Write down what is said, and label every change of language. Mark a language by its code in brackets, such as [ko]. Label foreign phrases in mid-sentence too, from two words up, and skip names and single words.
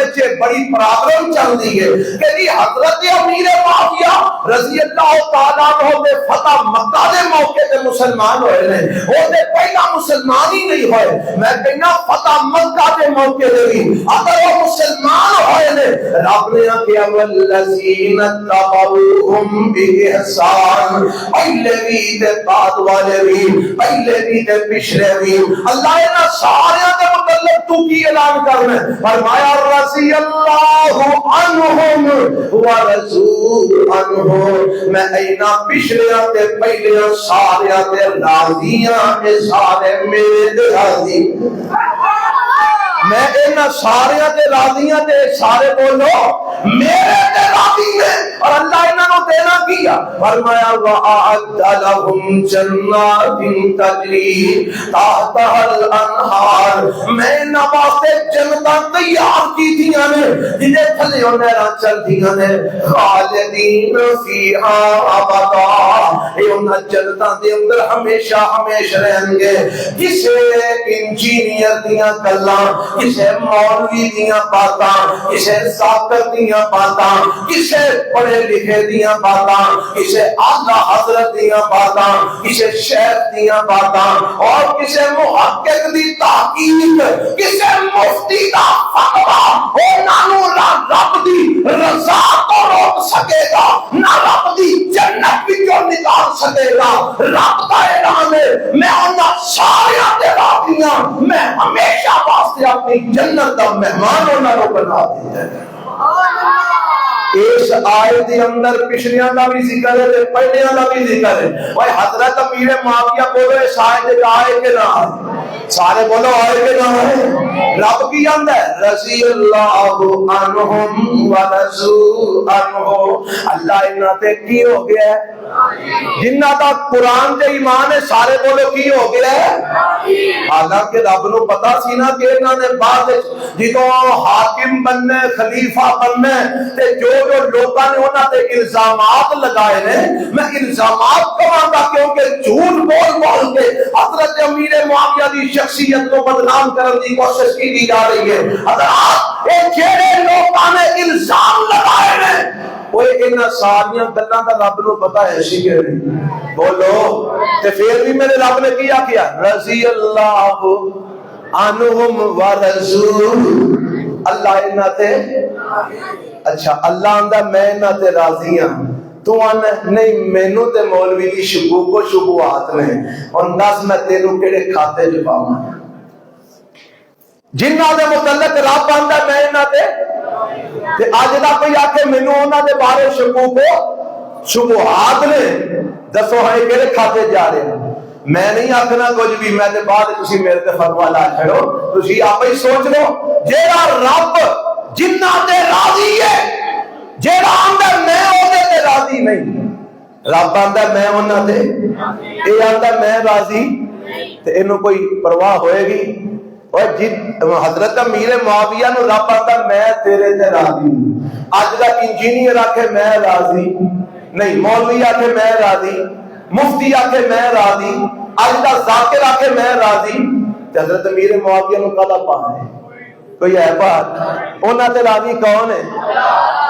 [pa] بڑی پرابلم چل رہی ہے کہ جی حضرت امیر معاویہ رضی اللہ تعالیٰ عنہ دے فتح مکہ دے موقع تے مسلمان ہوئے نے، وہ دے پہلا مسلمان ہی نہیں ہوئے، میں کہنا فتح مکہ دے موقع دے بھی اگر وہ مسلمان ہوئے نے رب نے آخیا [ar] والذین اتبعوہم بإحسان، [pa] پہلے بھی تے بعد والے بھی، پہلے بھی تے پچھلے بھی۔ اللہ نے سارے دے متعلق تو کی اعلان کرنا ہے، فرمایا [ar] رضی اللہ عنہم ورضوا عنہ، [pa] میں اینا پچھلے تے پہلے سارے تے راضیاں، اے سارے میرے تے راضی، میں ان سارے تے راضیاں تے سارے بولو میرے تے راضی نے۔ اور اللہ انہاں نو دینا کیا، فرمایا [ar] وَأَعَدَّ لَهُمْ جَنَّاتٍ تَجْرِي تَحْتَهَا الْأَنْهَارُ، [pa] میں انہاں واسطے جنتاں تیار کیتیاں نے جنہاں تھلے نہراں چلدیاں نے، [ar] خالدین فیہا ابدا، [pa] اے انہاں جنتاں دے اندر ہمیشہ ہمیشہ رہیں گے۔ کسے انجینئر دیاں گلاں، کسے مولوی دیاں باتاں، کسے ذاکر دیاں باتاں، کسے پڑھے لکھے دیاں باتاں، کسے اعلیٰ حضرت دیاں باتاں، کسے شیخ دیاں باتاں، اور کسے محقق دی تحقیق، کسے مفتی دا فتویٰ، انہاں نو رب دی رضا تو روک سکے گا، نہ رب دی جنت وچوں نکال سکے گا۔ رب دا اعلان ہے میں انہاں سارے تے راضیاں، میں ہمیشہ واسطے اپنی جنت دا مہمان انہاں نو بنا دیا ہے۔ اس آیت دے اندر پچھلیاں دا بھی ذکر ہے تے پہلیاں دا بھی ذکر ہے۔ اوے حضرت امیر معاویہ بولو اس آیت دے آئے کہ نہ آئے؟ سارے بولو آئے کہ نہ آئے؟ رب کی آندا ہے [ar] رضی اللہ عنہم ورضوا عنہ، [pa] اللہ انہاں تے کی ہو گیا ہے؟ جنہ دا قرآن تے ایمان ہے سارے بولو کی ہو گیا ہے؟ حالانکہ رب نو پتا سی نا کہ انہاں نے بعد جدوں حاکم بننے خلیفہ بننے تے جو لوگاں نے انہاں تے الزامات لگائے نے، میں الزامات کہاں گا کیونکہ جھوٹ بول بول کے حضرت امیر معاویہ دی شخصیت کو بدنام کرنے کی کوشش کی جا رہی ہے۔ حضرات اے جڑے لوگاں نے الزام لگائے نے وہ ان ساریاں گلاں دا رب نو پتا ہے سی کہ بولو تے پھر بھی میرے رب نے کیا [ar] رضی اللہ عنہم ورضوا، [pa] اللہ انہاں تے اچھا اللہ آندا میں انہاں تے راضی ہاں، تو آنا نہیں مینوں تے مولوی دی شکوک و شبہات نے، اور دس میں تینوں کیڑے کھاتے جو پاواں جنہاں دے متعلق رب آندا میں انہاں تے تے اج دا کوئی آکھے مینوں انہاں دے بارے شکوک و شبہات نے، دسو ہاں کیڑے کھاتے جا رہے ہیں؟ میں نہیں آکھنا کچھ بھی، میں تے بعد تسی میرے تے فتوی لا چھڑو، تسی آپ ہی سوچ لو جیڑا رب جنہ تے راضی ہے، جیڑا آندا میں او تے راضی نہیں، رب آندا میں انہاں تے، اے آندا میں راضی، تے اینوں کوئی پرواہ ہوئے گی؟ اور حضرت امیر معاویہ نو رب آندا میں تیرے تے راضی ہوں، اج دا انجینئر آکھے میں راضی نہیں، مولوی آکھے میں راضی، مفتی آکھے میں راضی، اج دا ذاکر آکھے میں راضی، تے حضرت امیر معاویہ نو کدا پانا ہے؟ کوئی ہے بات؟ انہاں تے راضی کون ہے؟